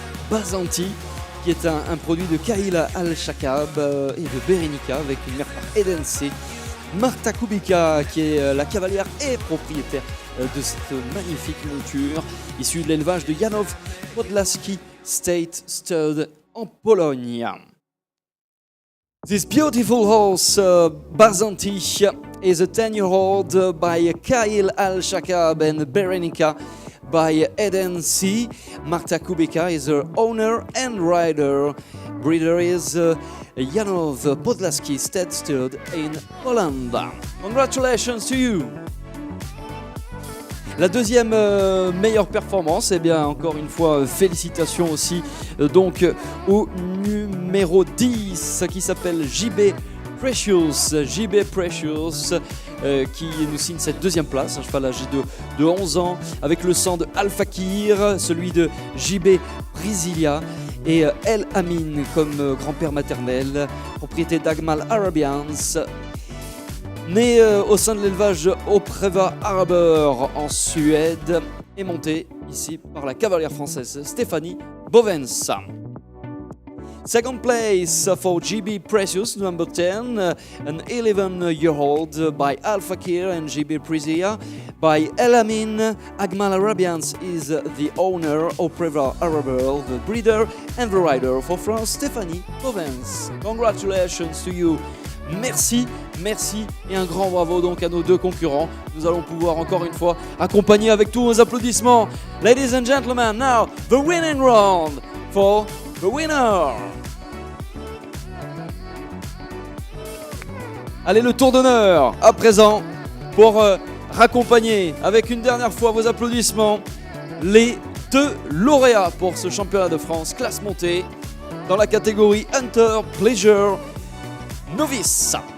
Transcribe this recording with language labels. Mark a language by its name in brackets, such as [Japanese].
[French] Bazanti, qui est un produit de Kahil Al-Shakab et de Berenica, avec une mère par Edense. Marta Kubica, qui est la cavalière et propriétaire de cette magnifique monture, issue de l'élevage de Janów Podlaski State Stud en Pologne. [English] This beautiful horse, Bazanti, is a 10-year-old by Kahil Al-Shakab and Berenica by Eden C. Marta Kubica is her owner and rider. Breeder is Janów Podlaski State Stud in Poland. Congratulations to you! [French] La deuxième meilleure performance, eh bien encore une fois félicitations aussi donc au numéro 10 qui s'appelle JB Precious. JB Precious qui nous signe cette deuxième place, un cheval âgé de 11 ans avec le sang de Al Fakir, celui de JB Brasilia et El Amin comme grand-père maternel, propriété d'Agmal Arabians. Né au sein de l'élevage Opreva Arbor en Suède et monté ici par la cavalière française Stéphanie Bovens. [English] Second place for GB Precious, number 10, an 11-year-old by Al Fakir and GB Prisia. By El Amin, Agmal Arabians is the owner, Opreva Arbor, the breeder and the rider for France, Stéphanie Bovens. Congratulations to you. [French] Merci et un grand bravo donc à nos deux concurrents. Nous allons pouvoir encore une fois accompagner avec tous nos applaudissements. [English] Ladies and gentlemen, now the winning round for the winner. [French] Allez, le tour d'honneur à présent pour raccompagner avec une dernière fois vos applaudissements les deux lauréats pour ce championnat de France classe montée dans la catégorie Hunter Pleasure Novice.